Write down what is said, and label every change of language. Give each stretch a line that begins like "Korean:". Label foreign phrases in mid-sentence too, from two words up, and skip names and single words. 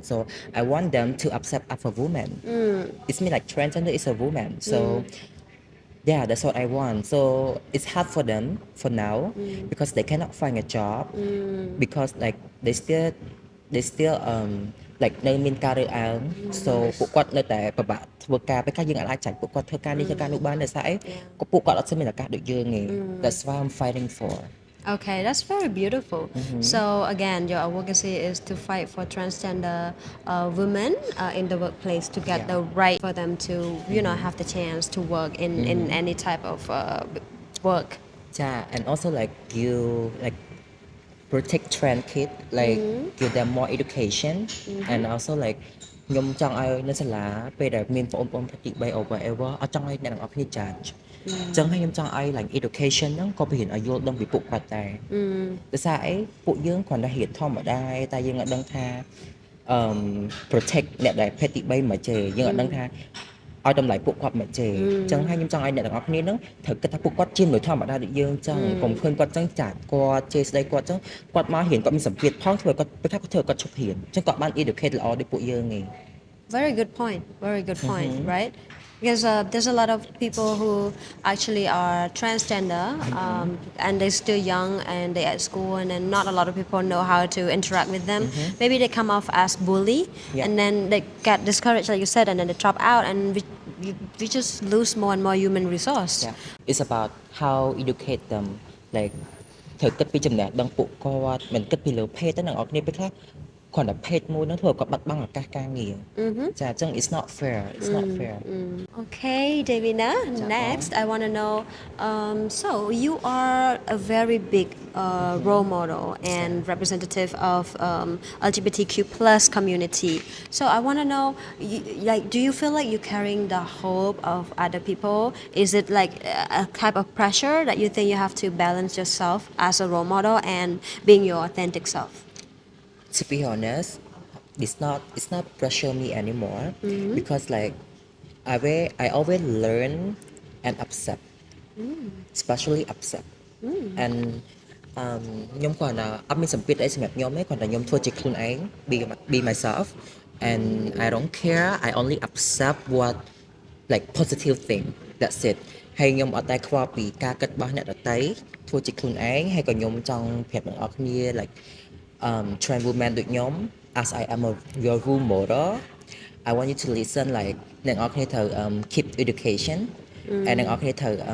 English: So I want them to accept as a woman. It's mean like transgender is a woman. So. Yeah, that's what I want. So it's hard for them for now because they cannot find a job because like they still like
Khmer: នៅមានការរើសអើង
English: so
Khmer: ពួកគាត់នៅតែពិបាកធ្វើការពេលខ្លះយើងអាចចាញ់ពួកគាត់ធ្វើការនេះធ្វើការនោះបានដោយសារអីក៏ពួកគាត់អត់ស្មានឱកាសដូចយើងទេ
English: That's why I'm fighting for. Okay, that's very beautiful. So again, your advocacy is to fight for transgender women in the workplace to get Yeah. the right for them to, have the chance to work in any type of work. Yeah, and also like you like protect trans kids, like give them more education, and also like
Khmer: ខ្ញុំចង់ឲ្យនៅសាលាពេលដែលមានបងប្អូនប្រតិបត្តិ
English: or whatever
Khmer: អត់ចង់ឲ្យអ្នកទាំងអស់គ្នា judge ចឹងហើយខ្ញុំចង់ឲ្យ
English: like education
Khmer: ហ្នឹងក៏រៀនឲ្យយល់ដឹងពីពួកគាត់ដែរដោយសារអីពួកយើងគ្រាន់តែរៀនធម្មតាតែយើងអត់ដឹងថា protect អ្នកដែលភេទទី3មិនចេះយើងអត់ដឹងថាឲ្យតម្លៃពួកគាត់មិនចេះចឹងហើយខ្ញុំចង់ឲ្យអ្នកទាំងអស់គ្នាហ្នឹងត្រូវគិតថាពួកគាត់ជាមនុស្សធម្មតាដូចយើងចឹងកុំឃើញគាត់ចឹងចាត់គាត់ជេរស្ដីគាត់ចឹងគាត់មករៀនគាត់មានសម្ពាធផងធ្វើឲ្យគាត់ពេលថាគាត់ធ្វើឲ្យគាត់ឈប់រៀនចឹងគាត់បាន educate ល្អដូចពួកយើងឯង
English: Very good point. Very good point, right? Because there's a lot of people who actually are transgender and they're still young and they're at school and then not a lot of people know how to interact with them. Maybe they come off as bully Yeah. and then they get discouraged like you said and then they drop out and we just lose more and more human resource. Yeah. It's about how educate them like
Khmer: ត្រូវគិតពីចំណេះដឹងពួកគាត់មិនគិតពីលើភេទទេអ្នកនរគ្នាពេលខ្លះគ្រាន់តែភេទមួយហ្នឹងធ្វើឲ្យគាត់បាត់បង់ឱកាសការងារចាអញ្ចឹង
English: it's not fair it's not fair Okay, Davina, next I want to know so you are a very big role model and representative of LGBTQ plus community. So I want to know, like, do you feel like you're carrying the hope of other people? Is it like a type of pressure that you think you have to balance yourself as a role model and being your authentic self? to be honest it's not pressure me anymore because like I always learn and accept especially accept and
Khmer: ខ្ញុំគ្រាន់តែអត់មានសម្ពាធ អីសម្រាប់ខ្ញុំទេគ្រាន់តែខ្ញុំធ្វើជាខ្លួនឯង
English: be myself and I don't care I only accept what like positive thing that's it
Khmer: ហើយខ្ញុំអត់តែខ្វល់ពីការគិតរបស់អ្នកដទៃធ្វើជាខ្លួនឯងហើយក៏ខ្ញុំចង់ប្រាប់អ្នកនរគ្នា
English: like trans woman
Khmer: ដូចខ្ញុំ
English: as I am your role model I want you to listen like
Khmer: អ្នកនរគ្នាត្រូវ
English: keep education and
Khmer: អ្នកនរគ្នាត្រូវ